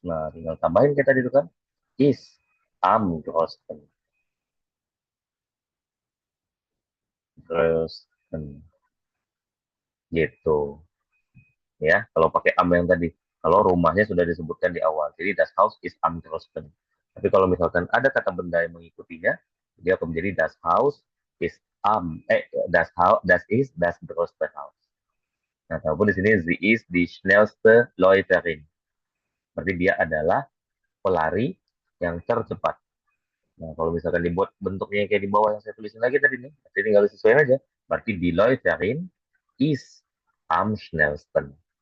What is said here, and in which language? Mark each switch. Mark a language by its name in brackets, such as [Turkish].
[Indonesian] Nah, tinggal tambahin kita itu kan [German] is am größten. Größten. Gitu. [Indonesian] Ya, kalau pakai am yang tadi. Kalau rumahnya sudah disebutkan di awal. Jadi [German] das Haus is am größten. [Indonesian] Tapi kalau misalkan ada kata benda yang mengikutinya, dia akan menjadi [German] das Haus is das is das größte Haus. [Indonesian] Nah, walaupun di sini [German] sie is die schnellste Läuferin. [Indonesian] Berarti dia adalah pelari yang tercepat. Nah, kalau misalkan dibuat bentuknya kayak di bawah yang saya tulisin lagi tadi nih, berarti tinggal disesuaikan aja. Berarti [German] die Läuferin is am schnellsten.